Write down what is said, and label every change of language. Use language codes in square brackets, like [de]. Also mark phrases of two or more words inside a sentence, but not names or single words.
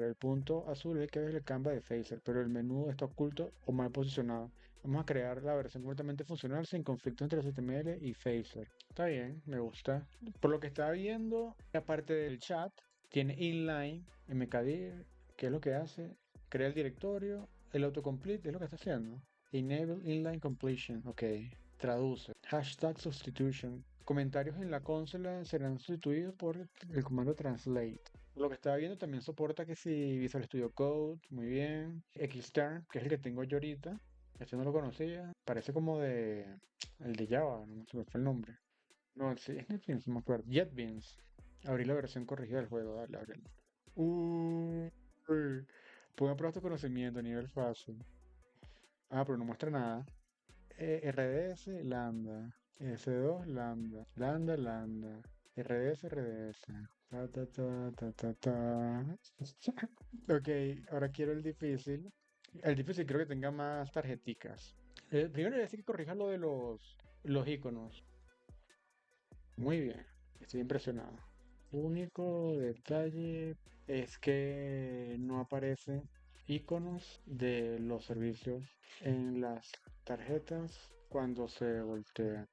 [es] El punto azul es el que ves el canvas de Phaser, pero el menú está oculto o mal posicionado. Vamos a crear la versión completamente funcional sin conflicto entre HTML y Phaser. Está bien, me gusta. Por lo que estaba viendo, aparte del chat, tiene inline, mkdir, que es lo que hace, crea el directorio, el autocomplete es lo que está haciendo. [en] Enable inline completion, [es] ok. Traduce. [en] Hashtag substitution. [es] Comentarios en la consola serán sustituidos por el comando translate. Lo que estaba viendo también soporta que si Visual Studio Code, muy bien. Xterm, que es el que tengo yo ahorita. Este no lo conocía. Parece como de el de Java, no se me fue el nombre. No, sí, es NetBeans, no me acuerdo. JetBeans. Abrí la versión corregida del juego, dale, ábrelo. Uy, puedo probar tu conocimiento a nivel fácil. Ah, pero no muestra nada. RDS, lambda. S2, lambda. Lambda. RDS. Ta, ta, ta, ta, ta, ta. Ok, ahora quiero el difícil. El difícil creo que tenga más tarjeticas. Primero le voy a decir que corrija lo de los iconos. Muy bien, estoy impresionado. Único detalle es que no aparecen iconos de los servicios en las tarjetas cuando se voltean.